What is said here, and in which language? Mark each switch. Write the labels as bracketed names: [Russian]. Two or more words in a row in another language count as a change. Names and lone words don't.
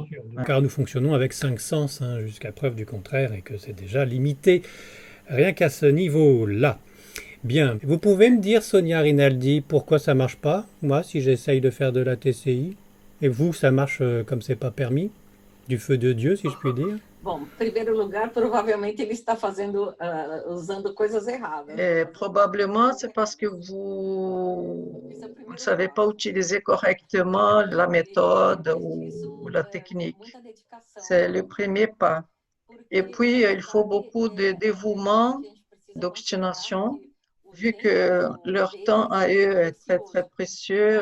[French] Car nous fonctionnons avec 5 sens, jusqu'à preuve du contraire, et que c'est déjà limité, rien qu'à ce niveau-là. Bien, vous pouvez me dire, Sonia Rinaldi, pourquoi ça marche pas, moi, si j'essaye de faire de la TCI? Et vous, ça marche comme c'est pas permis? Du feu de Dieu, si je puis dire. [Portuguese] Bom, em primeiro lugar, provavelmente ele está usando coisas erradas. [French] Probablement, c'est parce que vous ne savez pas utiliser correctement la méthode ou la technique. C'est le premier pas. Et puis, il faut beaucoup de dévouement, d'obstination, vu que leur temps à eux est très, très précieux.